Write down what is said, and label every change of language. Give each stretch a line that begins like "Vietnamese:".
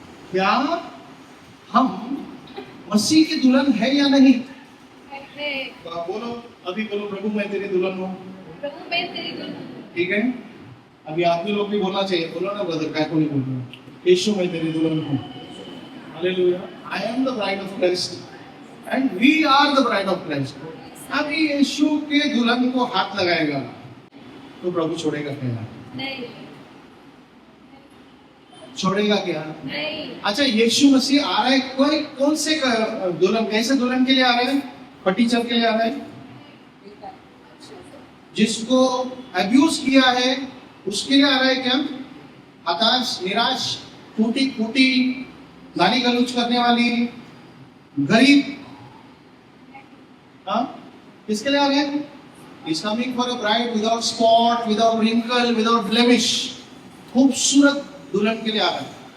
Hindi: क्या हम मसीह की दुल्हन है या नहीं? बोलो, अभी बोलो, प्रभु मैं तेरी दुल्हन हूँ। प्रभु मैं तेरी दुल्हन। ठीक है, अभी आदमी लोग भी बोलना चाहिए। बोलो ना ब्रदर, काय को नहीं बोल रहे? यीशु मैं तेरी दुल्हन हूँ। Hallelujah.
English: I am the bride of Christ and we are the bride of Christ.
Hindi: अभी यीशु के दुल्हन को हाथ लगाएगा तो प्रभु छोड़ेगा क्या? नहीं। छोड़ेगा क्या? नहीं। अच्छा, यीशु मसीह आ रहा है, कोई कौन से दुल्हन, कैसे दुल्हन के लिए आ रहे हैं? पटीचर के लिए आ रहे हैं, जिसको अब्यूज किया है उसके लिए आ रहा है क्या? हताश, निराश, टूटी फूटी, गाली गलौज करने वाली, गरीब, हाँ, किसके लिए आ रहे हैं?
English: He's coming for a bride without spot, without wrinkle, without blemish.
Hindi: खूबसूरत दुल्हन के लिए आ रहा है।